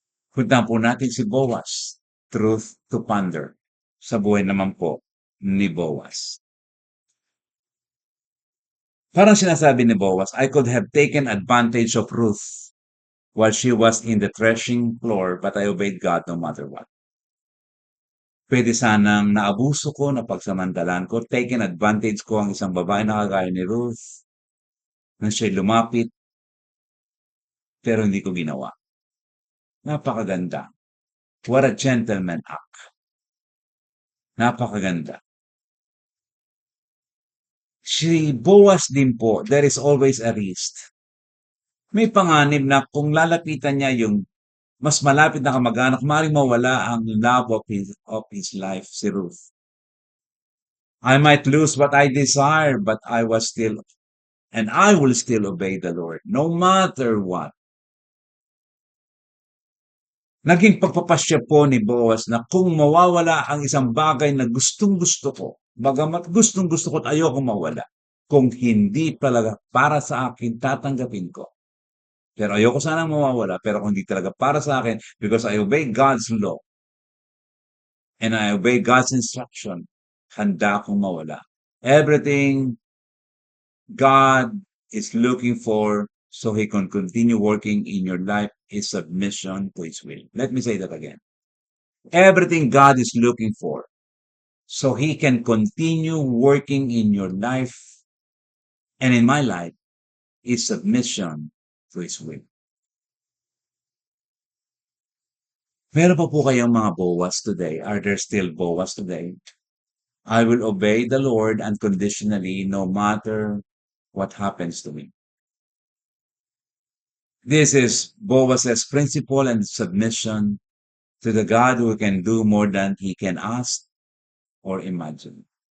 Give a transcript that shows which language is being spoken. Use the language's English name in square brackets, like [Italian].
[Filipino] Puntahan po natin si Boaz. [English] Truth to ponder. [Filipino] Sa buhay naman po ni Boaz. Parang sinasabi ni Boaz, [English] I could have taken advantage of Ruth while she was in the threshing floor, but I obeyed God no matter what. [Filipino] Pwede sanang naabuso ko, napagsamantalan ko, [English] taken advantage [Filipino] ko ang isang babae na kagaya ni Ruth, na siya'y lumapit, pero hindi ko ginawa. Napakaganda. [English] What a gentleman act. [Filipino] Napakaganda. Si Boaz din po, [English] there is always a risk. [Filipino] May panganib na kung lalapitan niya yung mas malapit na kamag-anak, maaaring mawala ang [English] love of his life, [Filipino] si Ruth. [English] I might lose what I desire, but I was still, and I will still obey the Lord, no matter what. [Filipino] Naging pagpapasya po ni Boaz na kung mawawala ang isang bagay na gustong-gusto ko, bagamat gustong-gusto ko at ayokong mawala, kung hindi talaga para sa akin, tatanggapin ko. Pero ayoko sanang mawawala, pero kung hindi talaga para sa akin, [English] because I obey God's law, and I obey God's instruction, [Filipino] handa akong mawala. [English] Everything God is looking for so He can continue working in your life is submission to His will. Let me say that again. Everything God is looking for so He can continue working in your life and in my life is submission to His will. [Filipino] Meron pa po kayong mga Boaz today? [English] Are there still Boaz today? I will obey the Lord unconditionally no matter what happens to me. This is Boaz's principle and submission to the God who can do more than he can ask or imagine.